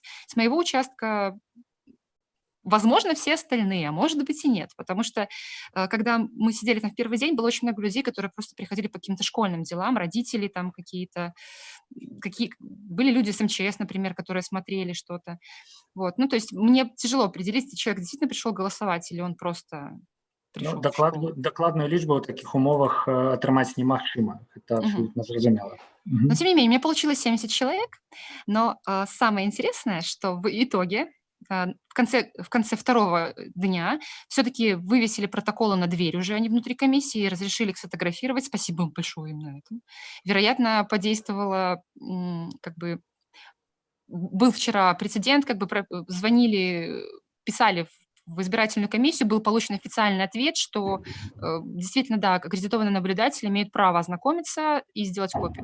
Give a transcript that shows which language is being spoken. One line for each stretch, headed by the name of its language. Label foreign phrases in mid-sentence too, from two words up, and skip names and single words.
Russian: С моего участка, возможно, все остальные, а может быть и нет, потому что, когда мы сидели там в первый день, было очень много людей, которые просто приходили по каким-то школьным делам, родители там какие-то, были люди с МЧС, например, которые смотрели что-то. Вот. Ну, то есть мне тяжело определить, если человек действительно пришел голосовать или он просто...
Belarusian: Ну, докладную лічбу ў такіх умовах атрымаць немагчыма.
Russian: Это абсолютно зразумела. Но, тем не менее, у меня получилось 70 человек, но самое интересное, что в итоге в конце второго дня все-таки вывесили протоколы на дверь уже, они внутри комиссии, и разрешили их сфотографировать. Спасибо им большое им на этом. Вероятно, подействовало, как бы, был вчера прецедент, как бы звонили, писали в избирательную комиссию, был получен официальный ответ, что действительно, да, аккредитованный наблюдатель имеет право ознакомиться и сделать копию.